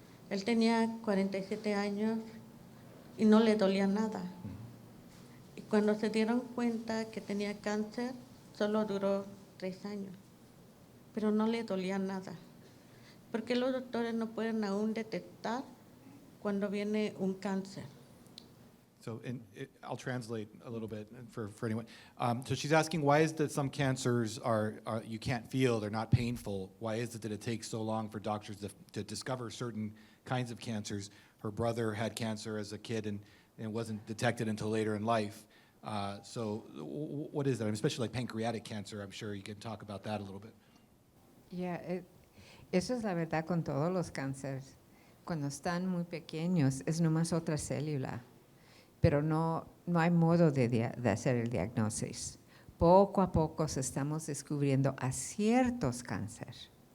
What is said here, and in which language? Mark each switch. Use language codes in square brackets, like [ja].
[es] Él tenía 47 años y no le dolía nada. Y cuando se dieron cuenta que tenía cáncer, solo duró 3 años, pero no le dolía nada. Porque los doctores no pueden aún detectar cuando viene un cáncer. [en] So I'll translate a little bit for anyone. So she's asking, why is that some cancers are you can't feel, they're not painful? Why is it that it takes so long for doctors to discover certain kinds of cancers? Her brother had cancer as a kid and wasn't detected until later in life. So what is that? Especially like pancreatic cancer, I'm sure you can talk about that a little bit. [es] Yeah, eso es la verdad con todos los cánceres. Cuando están muy pequeños es nomás otra célula, pero no hay modo de hacer el diagnóstico. Poco a poco estamos descubriendo a ciertos cánceres.